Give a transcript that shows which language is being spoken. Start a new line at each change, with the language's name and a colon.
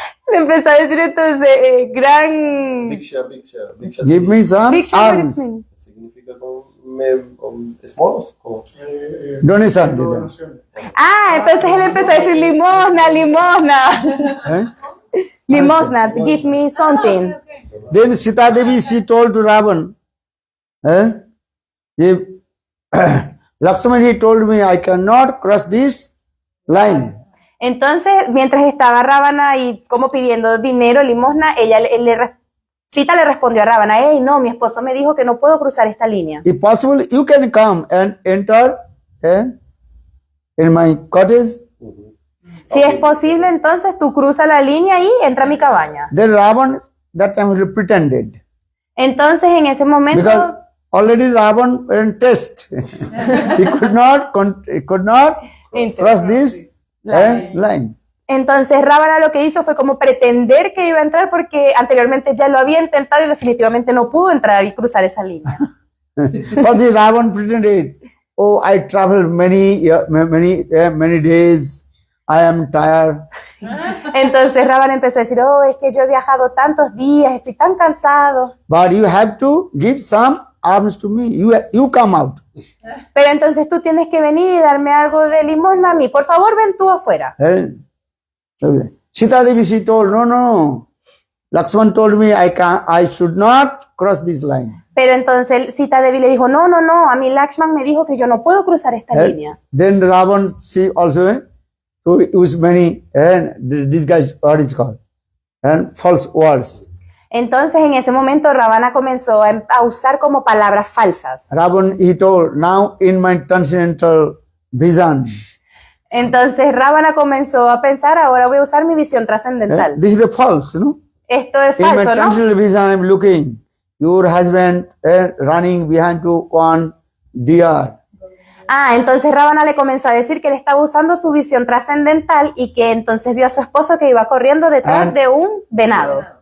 Spanish: le empezó a decir entonces, gran...
English: Bhiksha. Give me some Bhiksha, what alms. does it mean?
Spanish: Significa como esmolos. ¿Cómo?
English: Donation.
Spanish: Donaciones. Ah, entonces él empezó a decir limosna, limosna. Eh?
English: Limosna, give me something. Then Sita Devi, she told to Ravan, if Lakshman, he told me, I cannot cross this line.
Spanish: Entonces, mientras estaba Ravana ahí como pidiendo dinero, limosna, Sita le respondió a Ravana, hey, no, mi esposo me dijo que no puedo cruzar esta línea.
English: If possible, you can come and enter in my cottage.
Spanish: Si es posible, entonces tú cruza la línea y entra a mi cabaña.
English: Then Ravan, that time he pretended.
Spanish: Entonces, en ese momento,
English: Because already Ravan in test. he could not cross this line.
Spanish: entonces Ravana lo que hizo fue como pretender que iba a entrar porque anteriormente ya lo había intentado y definitivamente no pudo entrar y cruzar esa línea.
English: For the Ravan pretended, oh, I traveled many days. I am tired.
Spanish: Entonces Ravana empezó a decir, oh, es que yo he viajado tantos días, estoy tan cansado.
English: But you have to give some alms to me. You come out.
Spanish: Pero entonces tú tienes que venir y darme algo de limosna a mí. Por favor, ven tú afuera.
English: Okay. Sita Devi, she told, no. Lakshman told me I should not cross this line.
Spanish: Pero entonces Sita Devi le dijo, no, a mí Lakshman me dijo que yo no puedo cruzar esta línea.
English: Then Ravan, she also used many, this guy's, what is called, false words.
Spanish: Entonces en ese momento Ravana comenzó a usar como palabras falsas.
English: Ravan, he told, now in my transcendental vision,
Spanish: Entonces Ravana comenzó a pensar, ahora voy a usar mi visión trascendental.
English: this is the false, no?
Spanish: Esto es
English: In my
Spanish: falso, ¿no?
English: transcendental vision, I'm looking, your husband running behind to one deer.
Spanish: Ah, entonces Ravana le comenzó a decir que él estaba usando su visión trascendental y que entonces vio a su esposo que iba corriendo detrás de un venado.